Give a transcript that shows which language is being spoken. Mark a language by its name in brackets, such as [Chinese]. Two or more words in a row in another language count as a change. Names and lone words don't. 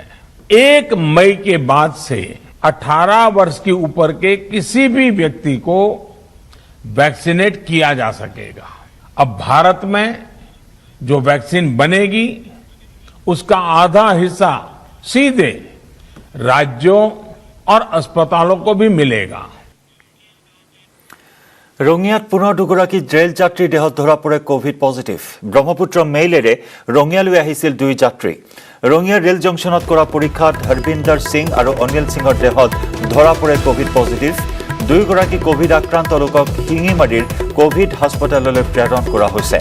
[Hindi] 1 मई के बाद से 18 वर्ष के ऊपर के किसी भी व्यक्ति को वैक्सीनेट किया जा सकेगा। अब भारत में जो वैक्सीन बनेगी उसका आधा हिस्सा सीधे राज्यों और अस्पतालों को भी मिलेगा। [Assamese] ৰঙিয়াত পুনৰ দুগৰাকী ৰেল যাত্ৰীৰ দেহত ধৰা পৰে [English] COVID positive. [Assamese] ব্ৰহ্মপুত্ৰ মেইলেৰে ৰঙিয়ালৈ আহিছিল 2 যাত্ৰী। ৰঙিয়া ৰেল জংচনত কৰা পৰীক্ষাত হৰবিন্দৰ সিং আৰু অনিল সিঙৰ দেহত ধৰা পৰে [English] COVID positive. [Assamese] 2গৰাকী কোভিড আক্ৰান্ত লোকক শিঙিমাৰীৰ [English] COVID hospital [Assamese] প্ৰেৰণ কৰা হৈছে।